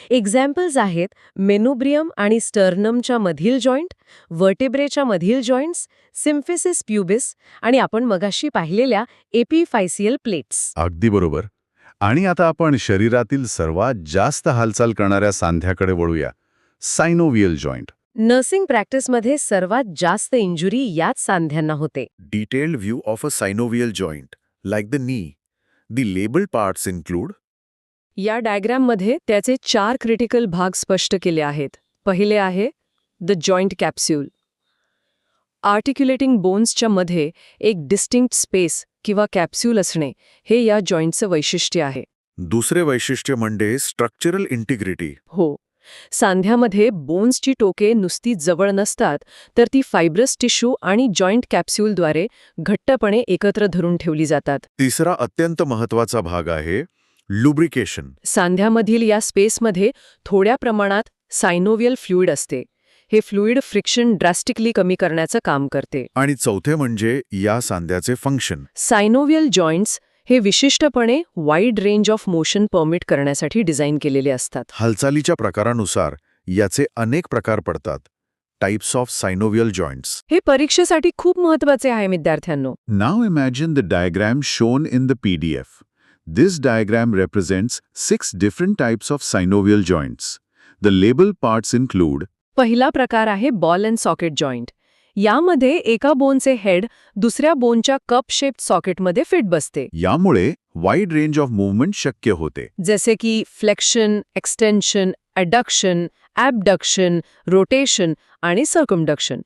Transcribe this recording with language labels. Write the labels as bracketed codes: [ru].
[mr] Examples आहेत मेनोब्रियम आणि स्टर्नमच्या मधील जॉइंट, वर्टेब्रेच्या मधील जॉइंट्स, सिम्फिसिस प्युबिस आणि आपण मगाशी पाहिलेल्या एपिफायसियल प्लेट्स. अगदी बरोबर. आणि आता आपण शरीरातील सर्वात जास्त हालचाल करणाऱ्या सांध्याकडे वळूया, सायनोव्हियल जॉइंट. नर्सिंग प्रॅक्टिसमध्ये सर्वात जास्त इंजुरी याच सांध्यांना होते. [en] Detailed view of a synovial joint, like the knee. The labeled parts include [mr] या डायग्राममध्ये त्याचे 4 क्रिटिकल भाग स्पष्ट केले आहेत. पहिले आहे द जॉइंट कॅप्स्यूल. आर्टिक्युलेटिंग बोन्सच्या मध्ये एक डिस्टिंक्ट स्पेस किंवा कॅप्स्यूल असणे हे या जॉइंटचं वैशिष्ट्य आहे. दुसरे वैशिष्ट्य म्हणजे स्ट्रक्चरल इंटिग्रिटी. हो. सांध्यामध्ये बोन्सची टोके नुसती जवळ नसतात, तर ती फायब्रस टिश्यू आणि जॉइंट कॅप्स्यूलद्वारे घट्टपणे एकत्र धरून ठेवली जातात. तिसरा अत्यंत महत्वाचा भाग आहे लुब्रिकेशन. सांध्यामधील या स्पेसमध्ये थोड्या प्रमाणात सायनोव्हियल फ्लुइड असते. हे फ्लुइड फ्रिक्शन ड्रास्टिकली कमी करण्याचं काम करते. आणि चौथे म्हणजे या सांध्याचे फंक्शन. सायनोव्हियल जॉइंट्स हे विशिष्टपणे wide range of motion permit करण्यासाठी डिझाईन केलेले असतात. हालचालीच्या प्रकारानुसार याचे अनेक प्रकार पडतात. [en] Types of synovial joints. [mr] हे परीक्षेसाठी खूप महत्वाचे आहे विद्यार्थ्यांनो. [en] Now imagine the diagram shown in the PDF. This diagram represents 6 different types of synovial joints. The labeled parts include [mr] पहिला प्रकार आहे बॉल अँड सॉकेट जॉइंट. यामध्ये एका बोनचे हेड दुसऱ्या बोनच्या कप शेप्ड सॉकेटमध्ये फिट बसते. यामुळे वाईड रेंज ऑफ मूव्हमेंट शक्य होते. जसे की फ्लेक्शन, एक्सटेन्शन, अडक्शन, ॲबडक्शन, रोटेशन आणि सर्कमडक्शन.